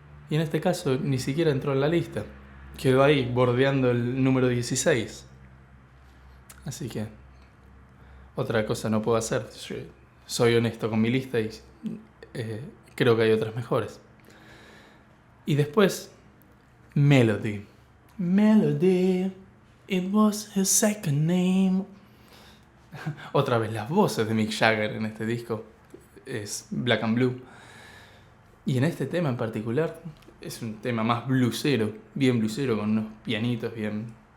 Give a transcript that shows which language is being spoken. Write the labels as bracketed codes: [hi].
[es] Y en este caso ni siquiera entró en la lista. Quedó ahí, bordeando el número 16. Así que otra cosa no puedo hacer. Yo soy honesto con mi lista y creo que hay otras mejores. Y después, Melody. [en] Melody, it was his second name. [es] Otra vez las voces de Mick Jagger en este disco. Es Black and Blue. Y en este tema en particular es un tema más bluesero, bien bluesero, con unos pianitos bien...